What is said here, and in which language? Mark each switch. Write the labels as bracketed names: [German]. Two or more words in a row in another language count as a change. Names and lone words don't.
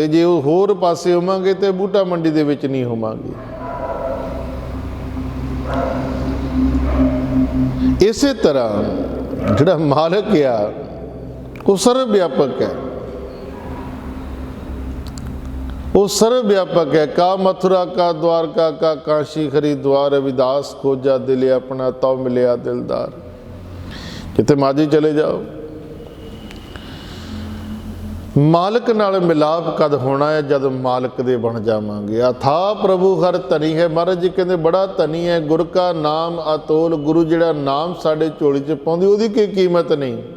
[Punjabi] ਜੇ ਉਹ ਹੋਰ ਪਾਸੇ ਹੋਵਾਂਗੇ ਤੇ ਬੂਟਾ ਮੰਡੀ ਦੇ ਵਿੱਚ ਨਹੀਂ ਹੋਵਾਂਗੇ। ਇਸੇ ਤਰ੍ਹਾਂ ਜਿਹੜਾ ਮਾਲਕ ਆ ਉਹ ਸਰਵ ਵਿਆਪਕ ਹੈ, ਉਹ ਸਰਵ ਵਿਆਪਕ ਹੈ। [Hindi] का मथुरा का द्वारका का काशी हरिद्वार, रविदास खोजा दिल अपना तौ मिलिया दिलदार। [Punjabi] ਜਿੱਥੇ ਮਰਜ਼ੀ ਚਲੇ ਜਾਓ, ਮਾਲਕ ਨਾਲ ਮਿਲਾਪ ਕਦ ਹੋਣਾ ਹੈ? ਜਦ ਮਾਲਕ ਦੇ ਬਣ ਜਾਵਾਂਗੇ। ਅਥਾ ਪ੍ਰਭੂ ਹਰ ਧਨੀ ਹੈ। ਮਹਾਰਾਜ ਜੀ ਕਹਿੰਦੇ ਬੜਾ ਧਨੀ ਹੈ। ਗੁਰ ਕਾ ਨਾਮ ਅਤੋਲ, ਗੁਰੂ ਜਿਹੜਾ ਨਾਮ ਸਾਡੇ ਝੋਲੀ 'ਚ ਪਾਉਂਦੀ ਉਹਦੀ ਕੋਈ ਕੀਮਤ ਨਹੀਂ।